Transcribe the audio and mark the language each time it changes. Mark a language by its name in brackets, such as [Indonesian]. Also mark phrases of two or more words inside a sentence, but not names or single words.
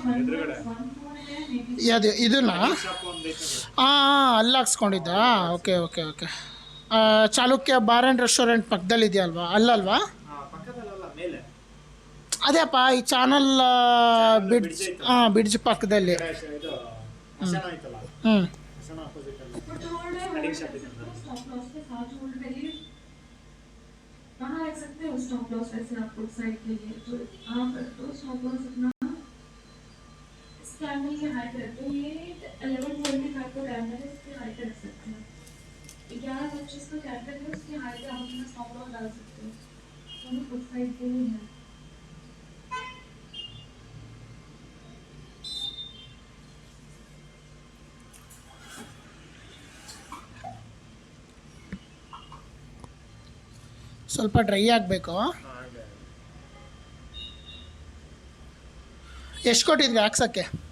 [Kannada] ಅದು ಇದನ್ನ ಅಲ್ಲಿ ಹಾಕ್ಸ್ಕೊಂಡಿದ್ದ? [English] okay okay okay. [Kannada] ಚಾಲುಕ್ಯ ಬಾರ್ ಆ್ಯಂಡ್ ರೆಸ್ಟೋರೆಂಟ್ ಪಕ್ಕದಲ್ಲಿ ಇದೆಯಲ್ವಾ? ಅಲ್ಲಲ್ವಾ? ಅದೇಪ್ಪ ಈ ಚಾನಲ್ ಬಿಡ್ಜ್ ಪಕ್ಕದಲ್ಲಿ. [Hindi] कहाँ रख सकते हो [English] stop loss? [Hindi] वैसे आपको साइड के लिए तो आप तो [English] stop loss [Hindi] अपना इस कैमरे की हाइट है, तो ये 1125 का कैमरा है, इसकी हाइट रख सकते हैं। 1125 का कैमरा है, उसकी हाइट आप अपना [English] stop loss [Hindi] डाल सकते हो। दोनों [English] foot side [Hindi] के लिए है। [Kannada] ಸ್ವಲ್ಪ ಡ್ರೈ ಆಗಬೇಕು. ಎಷ್ಟು ಕೊಟ್ಟಿದ್ವಿ ಹಾಕ್ಸೋಕ್ಕೆ?